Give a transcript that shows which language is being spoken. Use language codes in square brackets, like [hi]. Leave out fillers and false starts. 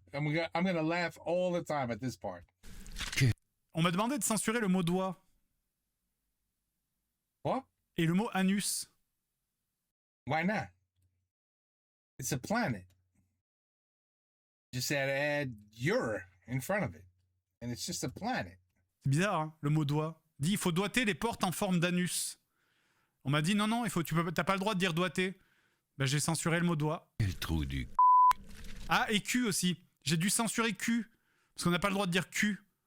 [en] I'm gonna laugh all the time at this part. [fr] On m'a demandé de censurer le mot doigt. [en] What? [fr] Et le mot anus. [en] Why not? It's a planet. Just add your in front of it. And it's just a planet. [fr] C'est bizarre, hein, le mot doigt. Dit, il faut doigter les portes en forme d'anus. On m'a dit, non, t'as pas le droit de dire doigter. Ben, j'ai censuré le mot doigt. Quel trou du... Ah, et cul aussi. J'ai dû censurer cul. Parce qu'on n'a pas le droit de dire cul.